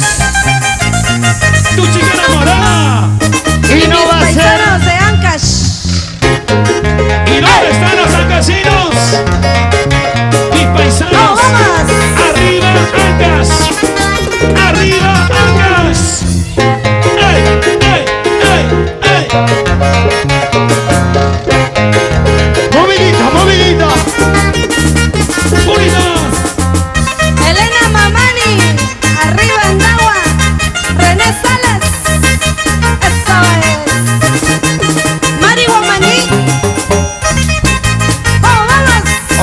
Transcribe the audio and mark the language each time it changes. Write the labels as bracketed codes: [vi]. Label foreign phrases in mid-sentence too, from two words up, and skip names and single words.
[es] Tu chica enamorada. Y no va a ser. Paisanos de Ancash. ¿Y dónde están los ancasinos? Mis paisanos. ¡No, vamos! Arriba, Ancas. Arriba, Ancas. ¡Ey, ey, ey, ey! Movidito, movidito. ¡Unidos! Elena Mamani. Arriba, Andagua. René Salas. Eso es. Mari Guamaní. ¡Vamos, vamos!